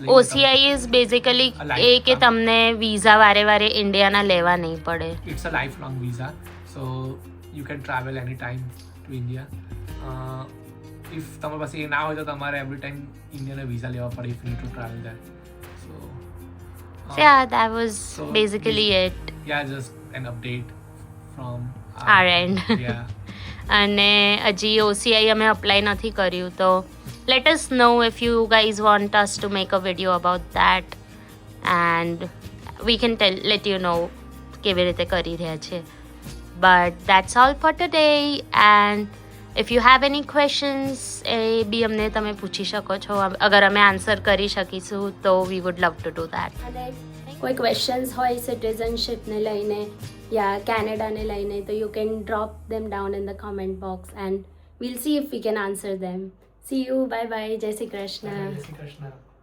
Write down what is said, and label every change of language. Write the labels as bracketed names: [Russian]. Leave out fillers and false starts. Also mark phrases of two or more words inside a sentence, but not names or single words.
[Gujarati] OCI [English] is basically [Gujarati] એ કે તમને વિઝા વારે ઇન્ડિયાના લેવા નહીં પડે. [English] It's a life long visa, so you can travel any time to India. [Gujarati] ઇફ તમારી પાસે એ ના હોય તો તમારે [English] every time [Gujarati] ઇન્ડિયાના વિઝા લેવા પડે [English] if you need to travel there. [Gujarati] સો [English] yeah, that was basically it. Yeah, just an update from our end. Yeah. [Gujarati] અને હજી OCI અમે અપ્લાય નથી કર્યું, તો [English] let us know if you guys want us to make a video about that, [Gujarati] and [English] we can let you know [Gujarati] કેવી રીતે કરી રહ્યા છે. [English] But that's all for today, and if you have any questions [Gujarati] એ બી અમને તમે પૂછી શકો છો. અગર અમે આન્સર કરી શકીશું તો [English] we would love to do that. [Gujarati] અને કોઈ ક્વેશ્ચન્સ હોય સિટીઝનશીપને લઈને યા કેનેડાને લઈને તો [English] you can drop them down in the comment box and we'll see if we can answer them. See you, bye bye, જય શ્રી કૃષ્ણ. [Gujarati] જય શ્રી કૃષ્ણ.